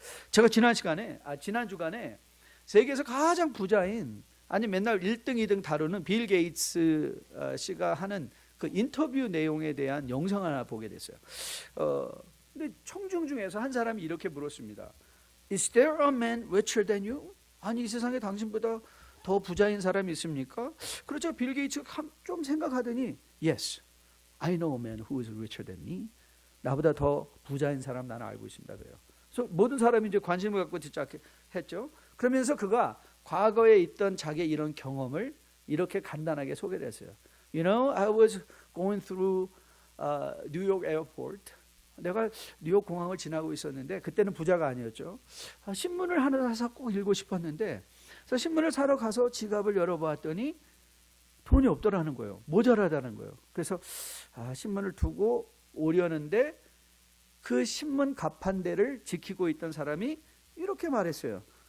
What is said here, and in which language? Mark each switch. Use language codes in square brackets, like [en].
[ko] 제가 지난 주간에 세계에서 가장 부자인, 아니 맨날 1등, 2등 다루는 빌 게이츠 씨가 하는 그 인터뷰 내용에 대한 영상을 하나 보게 됐어요. 근데 청중 중에서 한 사람이 이렇게 물었습니다. [en] Is there a man richer than you? [ko] 아니, 이 세상에 당신보다 더 부자인 사람이 있습니까? 그렇죠. 빌 게이츠가 좀 생각하더니 [en] Yes, I know a man who is richer than me. [ko] 나보다 더 부자인 사람 나는 알고 있습니다. 그래요. 그래서 모든 사람이 이제 관심을 갖고 듣자 했죠. 그러면서 그가 과거에 있던 자기의 이런 경험을 이렇게 간단하게 소개를 했어요. [en] You know, I was going through New York airport. [ko] 내가 뉴욕 공항을 지나고 있었는데 그때는 부자가 아니었죠. 신문을 하나 사서 꼭 읽고 싶었는데, 그래서 신문을 사러 가서 지갑을 열어보았더니 돈이 없더라는 거예요. 모자라다는 거예요. 그래서 신문을 두고 오려는데 그 신문 가판대를 지키고 있던 사람이 이렇게 말했어요.